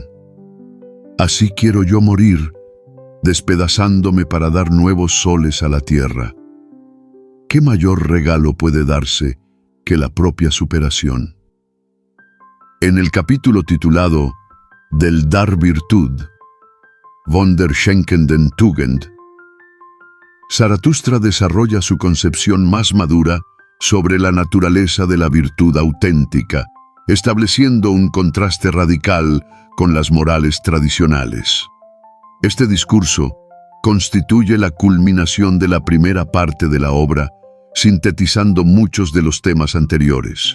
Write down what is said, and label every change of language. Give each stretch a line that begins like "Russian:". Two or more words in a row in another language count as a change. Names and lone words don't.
Spanish: Así quiero yo morir, despedazándome para dar nuevos soles a la tierra. ¿Qué mayor regalo puede darse que la propia superación? En el capítulo titulado Del dar Virtud,
German: von der schenkenden Tugend,
Spanish: Zaratustra desarrolla su concepción más madura sobre la naturaleza de la virtud auténtica, estableciendo un contraste radical con las morales tradicionales. Este discurso constituye la culminación de la primera parte de la obra, sintetizando muchos de los temas anteriores.